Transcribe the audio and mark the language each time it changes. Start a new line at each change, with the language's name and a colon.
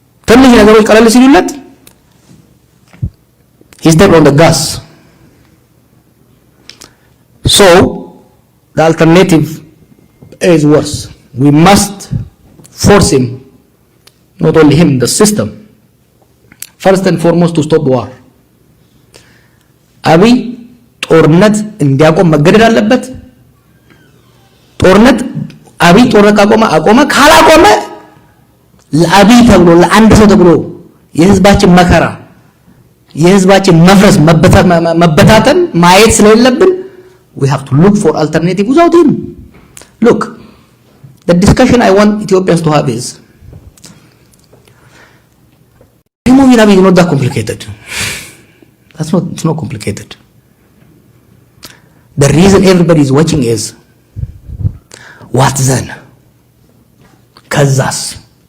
Amharic: ትንሽ ነገሮች ቀለል ሲሉለት
English: he stepped on the gas. So the alternative is worse. We must force him, not only him, the system, first and foremost to stop war.
Amharic: Abiy ጦርነት እንዲያቆም መገደድ አለበት። ጦርነት አቢይ ጦርነት አቆመ ካላቆመ ለአቢይ ተብሎ ለአንድ ሰው ተብሎ የህዝባችን መከራ የህዝባችን መፍረስ መበታተን ማየት ስለሌለብን
English: we have to look for alternative without him. Look, the discussion I want Ethiopians to have is removing Abiy is not that complicated. It's not complicated. The reason everybody is watching is what then? Kazas.